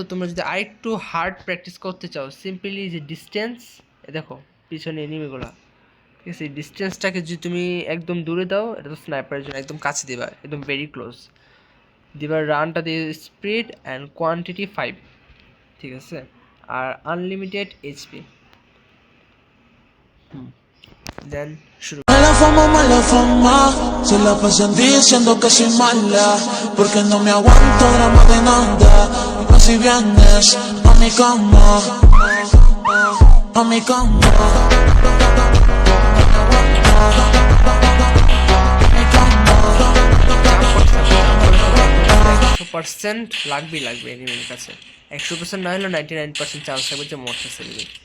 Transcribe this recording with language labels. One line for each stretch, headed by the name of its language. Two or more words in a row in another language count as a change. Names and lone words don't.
Bangla: তোমরা যদি আরেকটু
English: hard practice
Bangla: করতে চাও, সিম্পলি যে ডিস্টেন্স, দেখো পিছনে এনিমিগুলা, ঠিক আছে, এই ডিস্টেন্সটাকে যদি তুমি একদম দূরে দাও, এটা তো স্নাইপারের জন্য একদম কাছে দিবা, একদম
English: very close
Bangla: দিবার। রানটা দিয়ে
English: speed and quantity
Bangla: 5, ঠিক আছে, আর
English: unlimited HP.
Bangla: দেন শুরু।
Spanish: Mala fama, se la pasan diciendo que soy mala, porque no me aguanto drama de nada. Pero si vienes a mi cama, a mi cama. %,
Bangla: লাগবে এনিমির কাছে 100% না হলেও 99% চান্স থাকবে যে মরতেছে এনিমি।